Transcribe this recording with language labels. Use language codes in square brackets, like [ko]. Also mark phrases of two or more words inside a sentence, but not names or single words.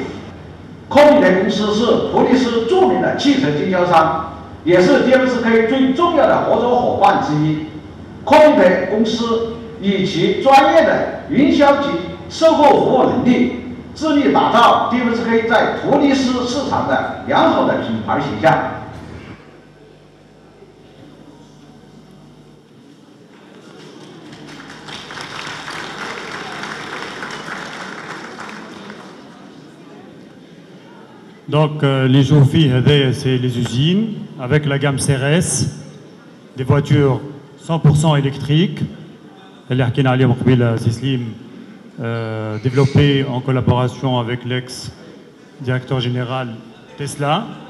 [zh] 科米捷公司是图利斯著名的汽车经销商，也是 DFSK 最重要的合作伙伴之一。科米捷公司以其专业的营销及售后服务能力，致力打造 DFSK 在图利斯市场的良好的品牌形象。 [fr] Donc les Jofi, c'est les usines avec la gamme CRS, des voitures 100% électriques, développées en collaboration avec l'ex-directeur général Tesla.